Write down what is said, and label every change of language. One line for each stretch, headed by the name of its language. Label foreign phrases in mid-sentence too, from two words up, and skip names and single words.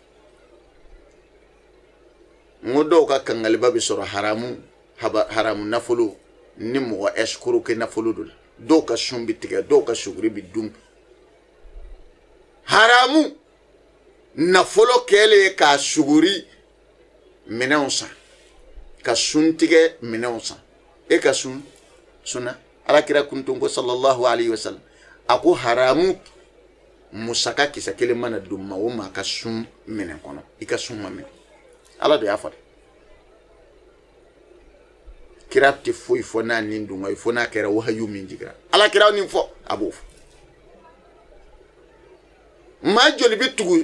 Bambara: n ko dɔw ka kangaliba bɛ sɔrɔ haramu nafolo ni mɔgɔ escroc kɛ nafolo do la dɔw ka sun bɛ tigɛ dɔw ka suguri bɛ dun haramu nafolo kɛlen k'a suguri minɛnw san ka sun tigɛ minɛnw san e ka sunna alakira kuntun ko
Arabic: صلى الله عليه وسلم
Bambara: a ko haramu musaka kisɛ kelen mana don maa o maa ka sun minɛn kɔnɔ i ka sun ma minɛ ala de y'a fɔ kira tɛ foyi fɔ n'a nin dun fo n'a kɛra wahayu min jigira ala kira nin fɔ a b'o fɔ maa joli bɛ